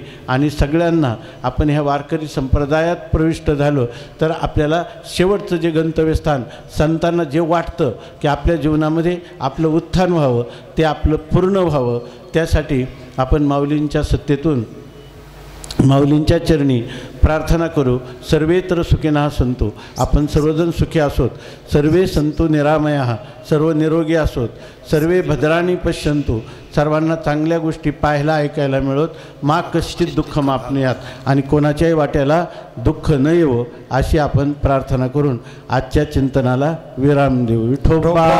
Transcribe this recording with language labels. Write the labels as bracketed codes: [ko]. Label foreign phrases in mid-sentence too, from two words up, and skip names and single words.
[mr] आणि सगळ्यांना आपण ह्या वारकरी संप्रदायात प्रविष्ट झालो तर आपल्याला शेवटचं जे गंतव्यस्थान संतांना जे वाटतं की आपल्या जीवनामध्ये आपलं उत्थान व्हावं, ते आपलं पूर्ण व्हावं, त्यासाठी आपण माऊलींच्या सत्तेतून माऊलींच्या चरणी प्रार्थना करू. [sa] सर्वेत्र सुखिनः सन्तु. [mr] आपण सर्वजण सुखी असोत, [sa] सर्वे सन्तु निरामयाः, [mr] सर्व निरोगी असोत, [sa] सर्वे भद्राणी पश्यन्तु. [mr] सर्वांना चांगल्या गोष्टी पाहायला ऐकायला मिळत, [sa] मा कश्चित दुःख मापनुयात. [mr] आणि कोणाच्याही वाट्याला दुःख न येवो अशी आपण प्रार्थना करून आजच्या चिंतनाला विराम देऊ. विठोबा